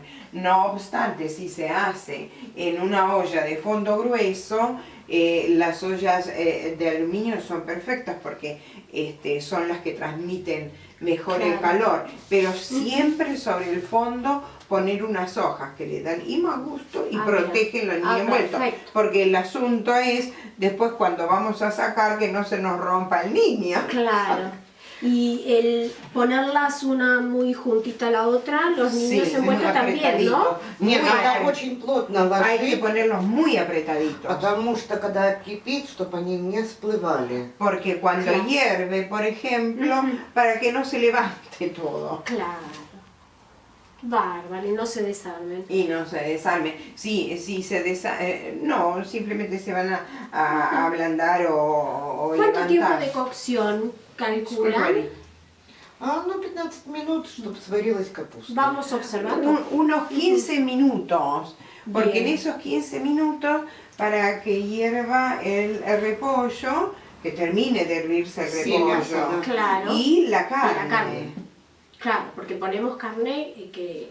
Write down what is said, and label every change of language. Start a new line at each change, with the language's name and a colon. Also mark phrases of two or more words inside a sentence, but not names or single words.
Spanish: No obstante, si se hace en una olla de fondo grueso, las ollas de aluminio son perfectas porque son las que transmiten mejor el calor, pero siempre sobre el fondo poner unas hojas que le dan y más gusto y protegen los niños envueltos, porque el asunto es después cuando vamos a sacar que no se nos rompa el niño. Claro. Y el ponerlas una muy juntita a la otra, los niños envueltos también, ¿no?
Russian: Нет, надо очень плотно
Spanish: Hay que
Russian: ложить,
Spanish: ponerlos muy apretaditos.
Russian: потому что когда кипит, чтобы они не всплывали.
Spanish: Porque cuando hierve, por ejemplo, para que no se levante todo. Claro. Bárbaro, y no se desarmen. Y no se desarme. Sí, se no, simplemente se van a ablandar o ¿Cuánto levantar. tiempo de cocción calculan?
Russian: Ну, 15 минут, чтобы сварилась капуста.
Spanish: Vamos observando. Unos 15 minutos. Porque Bien. en esos 15 minutos, para que hierva el repollo, que termine de hervirse el Sí, repollo. ya, Claro. Y la Y carne. la carne. Claro, porque ponemos carne que